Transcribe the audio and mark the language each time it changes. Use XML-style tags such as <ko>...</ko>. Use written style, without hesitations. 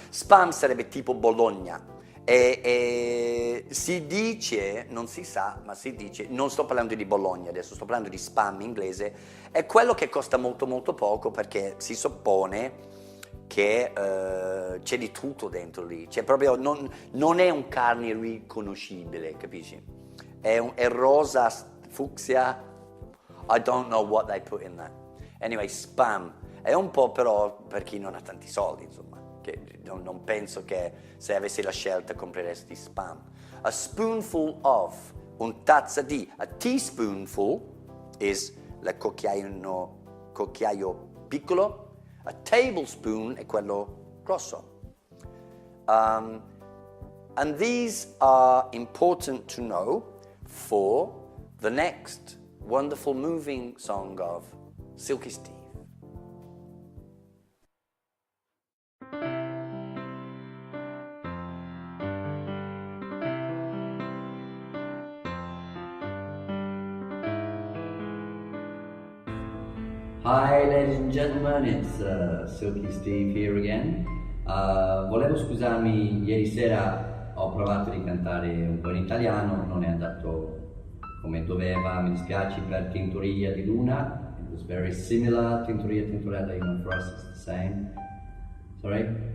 <it>Spam sarebbe tipo Bologna. E si dice, non si sa, ma si dice, non sto parlando di Bologna adesso, sto parlando di spam inglese, è quello che costa molto molto poco perché si suppone che c'è di tutto dentro lì, c'è proprio, non è un carne riconoscibile, capisci? È rosa, fucsia,</it> <en>I don't know what they put in that. Anyway,</en> <it>spam, è un po' però per chi non ha tanti soldi, insomma. Che non penso che se avessi la scelta compreresti spam.</it> <en>A spoonful of,</en> <it>un tazza di.</it> <en>A teaspoonful is</en> <it>il cucchiaio piccolo. A tablespoon è quello grosso.</it> <en>And these are important to know for the next wonderful moving song of Silky Steve. Hi ladies and gentlemen, it's Silky Steve here again.</en> <it>Volevo scusarmi, ieri sera ho provato di cantare un po' in italiano, non è andato come doveva, mi dispiace per Tintoria di Luna.</it> <en>It was very similar, Tintoria, Tintorella, for us it's the same. Sorry?</en>